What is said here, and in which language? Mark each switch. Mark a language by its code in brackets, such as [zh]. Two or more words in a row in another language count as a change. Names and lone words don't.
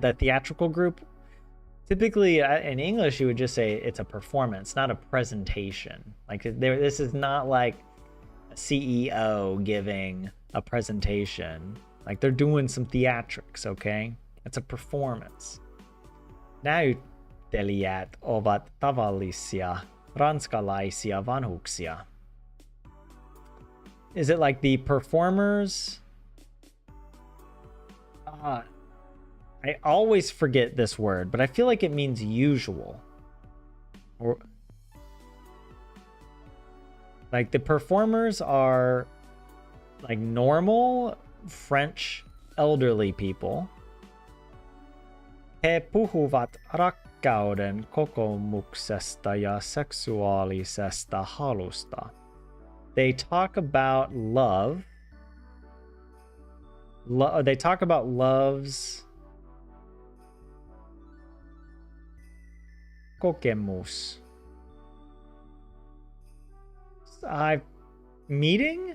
[en] The theatrical group. Typically, in English, you would just say it's a performance, not a presentation. Like this is not like a CEO giving a presentation. Like they're doing some theatrics, okay? It's a performance. [fi] Näyttelijät ovat tavallisia ranskalaisia vanhuksia. [en] Is it like the performers? I always forget this word, but I feel like it means usual. Or like the performers are like normal French elderly people. [fi] He puhuvat rakkauden kokemuksesta ja seksuaalisesta halusta. [en] They talk about love. They talk about love's kokemus. Meeting?